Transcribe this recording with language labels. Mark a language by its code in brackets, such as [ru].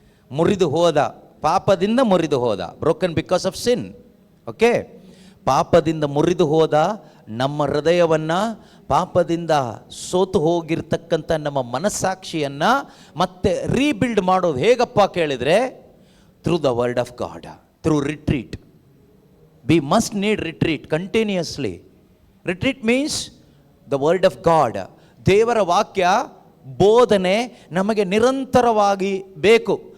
[kn] ಮುರಿದು ಹೋದ, ಪಾಪದಿಂದ ಮುರಿದು ಹೋದ, [en] Broken because of sin. [kn] Okay, ಪಾಪದಿಂದ ಮುರಿದು ಹೋದ ನಮ್ಮ ಹೃದಯವನ್ನು, ಪಾಪದಿಂದ ಸೋತು ಹೋಗಿರ್ತಕ್ಕಂಥ ನಮ್ಮ ಮನಸ್ಸಾಕ್ಷಿಯನ್ನು ಮತ್ತೆ ರೀಬಿಲ್ಡ್ ಮಾಡೋದು ಹೇಗಪ್ಪ ಕೇಳಿದರೆ, [en] Through the word of God, through retreat. We must need retreat continuously. Retreat means the word of God. [kn] ದೇವರ ವಾಕ್ಯ ಬೋಧನೆ ನಮಗೆ ನಿರಂತರವಾಗಿ ಬೇಕು.